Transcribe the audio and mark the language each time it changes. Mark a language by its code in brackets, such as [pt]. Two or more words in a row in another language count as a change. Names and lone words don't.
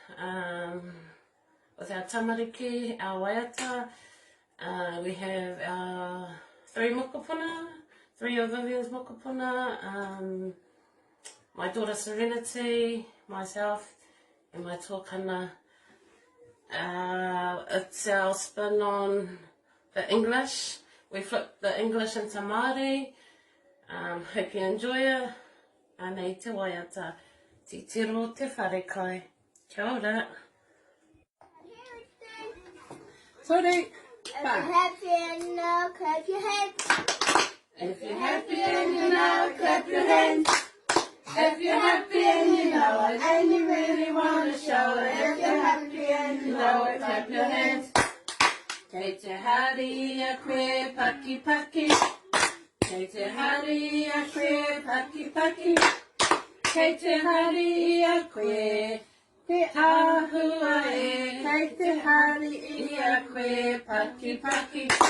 [en] With our tamariki, our waiata, we have our 3 mokopuna, 3 of Vivian's mokopuna, my daughter Serenity, myself, and my tōkana. It's our spin on the English. We flip the English into Māori. Hope you enjoy it. [mi] Anei te waiata. Te tiro te whare kai. Kia ora. [en] Sorry. If you're happy and you know, clap your hands. If you're happy and you know, clap your hands. If you're happy and you know it, and you really want to show it. If you're happy and you know it, clap your hands. [mi] Kei te hari a koe paki paki. Kei te hari a koe paki paki. Kei te hari a koe te ahua e. Kei te hari a koe paki paki.